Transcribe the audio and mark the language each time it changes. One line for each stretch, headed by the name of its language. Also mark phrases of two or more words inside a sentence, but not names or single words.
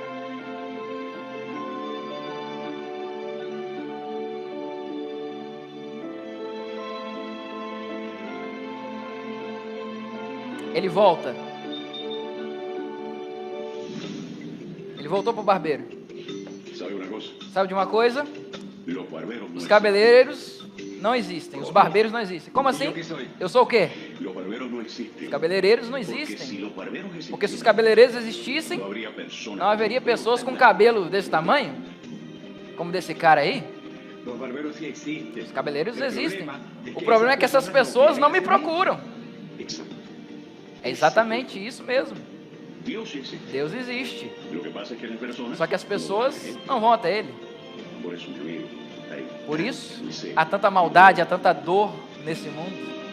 Portuguese: Ele volta. Ele voltou para o barbeiro.
Spanish: ¿Sabe una cosa?
Portuguese: Sabe de uma coisa?
Spanish: Los barberos no
Portuguese: Os cabeleireiros não existem, os barbeiros não existem. Como assim? Eu sou o quê?
Spanish: existen. Los barberos no existen.
Portuguese: Os cabeleireiros não
Spanish: Porque
Portuguese: existem.
Spanish: si los barberos existieran,
Portuguese: Porque se os cabeleireiros existissem,
Spanish: no habría personas.
Portuguese: não haveria pessoas com cabelo desse tamanho, como desse cara aí.
Spanish: Los barberos sí existen.
Portuguese: Os cabeleireiros
Spanish: El
Portuguese: existem.
Spanish: problema es
Portuguese: O
Spanish: que
Portuguese: problema é
Spanish: esas
Portuguese: que essas
Spanish: personas
Portuguese: pessoas não me
Spanish: quieren ser
Portuguese: procuram.
Spanish: Exacto.
Portuguese: É exatamente isso mesmo.
Spanish: Dios existe.
Portuguese: Deus existe.
Spanish: Lo que pasa es que las personas
Portuguese: Só que as pessoas não vão até Ele.
Spanish: Por eso, mi amigo, hay
Portuguese: Por isso,
Spanish: miseria.
Portuguese: há tanta maldade, há tanta dor nesse mundo.